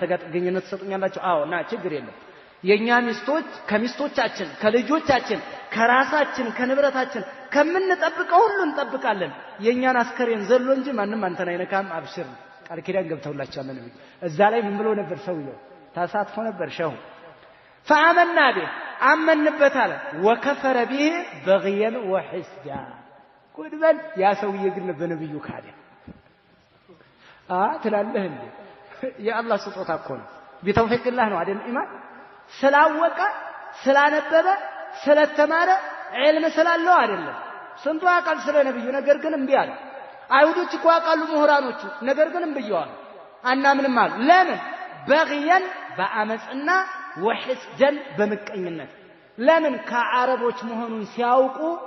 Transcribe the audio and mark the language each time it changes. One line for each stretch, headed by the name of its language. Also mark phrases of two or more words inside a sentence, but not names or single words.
Amharic: ጋር ጥገኝነት ተሰጡኛላችሁ አዎ ና ችግር የለም የኛ ሚስቶች ከሚስቶቻችን ከልጆቻችን ከራሳችን ከንብረታችን ከምንጠብቀው ሁሉ እንጠብቃለን የኛን አስከሬን ዘሎ እንጂ ማንም አንተን አይነካም አብሽር ቃል ኪዳን ገብተውላችኋል ነብዩ እዛ ላይ ምን ብሎ ነበር ሰውየው ታሳትፎ ነበር ሸው
Arabic: فآمنا به
Amharic: አመንበት አለ
Arabic: وكفر به بغيا وحسدا
Amharic: ቁድበል ያ ሰውዬ ግን በነብዩ ካደ ትላለህ እንዴ የአላህ ስጦታ እኮ ነው ቢተውፊቅላህ ነው አይደል ኢማን ስላወቀ ስላነበበ ስለተማረ ዒልም ስላለው አይደለም ስንቱ አቃል ስለ ነብዩ ነገር ግን እንቢ አለ አይሁዶች እኮ አቃሉ ምሁራኖቹ ነገር ግን እንብየዋል አናምንም አሉ ለምን በግየን በአመጽና ወህስደን በመቀኝነት ለምን ከአረቦች መሆኑን ሲያውቁ